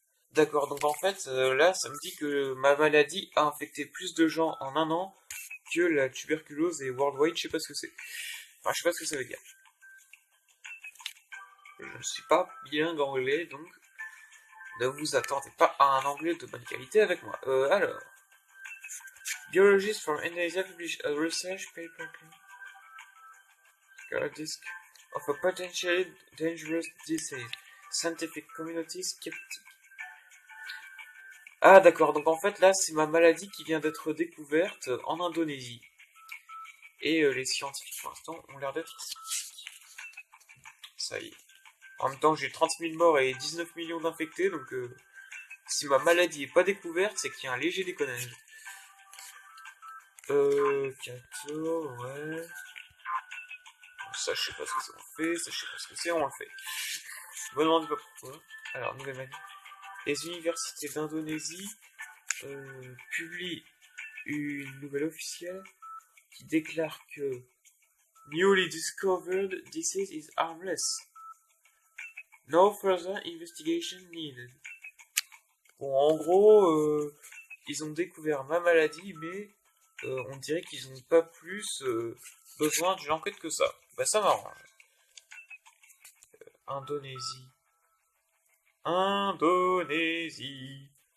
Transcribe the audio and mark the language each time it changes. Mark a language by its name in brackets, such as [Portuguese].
[French] D'accord, donc en fait, là, ça me dit que ma maladie a infecté plus de gens en un an que la tuberculose et worldwide, je sais pas ce que c'est. Enfin, je sais pas ce que ça veut dire. Je ne suis pas bilingue anglais, donc ne vous attendez pas à un anglais de bonne qualité avec moi. [English] Alors, biologists from Indonesia publish a research paper disk of a potentially dangerous disease. Scientific community skeptic. [French] Ah d'accord, donc en fait là c'est ma maladie qui vient d'être découverte en Indonésie. Et les scientifiques pour l'instant ont l'air d'être sceptiques. Ça y est. En même temps j'ai 30 000 morts et 19 millions d'infectés, donc si ma maladie est pas découverte, c'est qu'il y a un léger déconnage. 14, ouais. Ça je sais pas ce que ça en fait, ça je sais pas ce que c'est, on le fait. Je me demande pas pourquoi. Alors, nouvelle maladie. Les universités d'Indonésie publient une nouvelle officielle qui déclare que [English] newly discovered disease is harmless. No further investigation needed. [French] Bon, en gros, ils ont découvert ma maladie, mais on dirait qu'ils n'ont pas plus besoin d'une enquête que ça. Bah ça m'arrange. Indonésie. Indonésie.